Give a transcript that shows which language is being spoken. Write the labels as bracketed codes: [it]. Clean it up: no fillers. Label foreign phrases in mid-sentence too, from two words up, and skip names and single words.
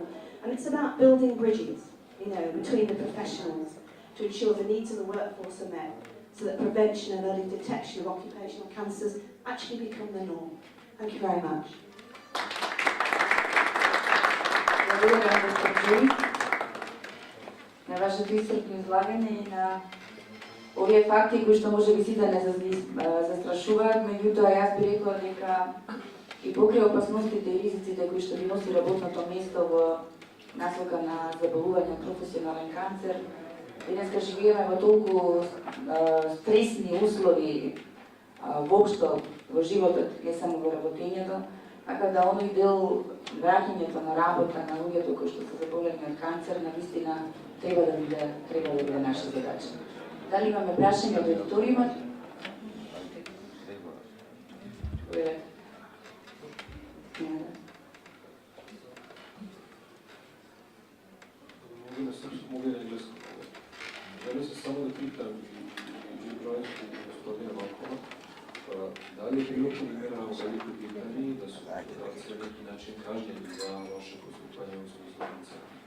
[en] And it's about building bridges, between the professionals to ensure the needs of the workforce are met, so that prevention and early detection of occupational cancers actually become the norm. Thank you very much. [mk] Благодаря, госпожо Joyce, на вашето истрпно излагање и на овие факти кои што може би сите не застрашуваат, меѓутоа јас би рекла дека и покрај опасностите и ризиците кои што ги носи работното место во насока на заболување од професионален канцер, денеска живееме во толку стресни услови воопшто во животот, не само во работењето, така да оној дел враќањето на работа на луѓето кои што се заболени од канцер, навистина треба да биде наша задача. Дали имаме прашање од аудиториумот? [bs] Mogu na engleskom. Želim se samo da pitam i Joyce i gospodina Balkona, da li je bilo primjera u Velikoj Britaniji da su poslodavci na neki način kažnjeni za loše postupanje u smislu kancer?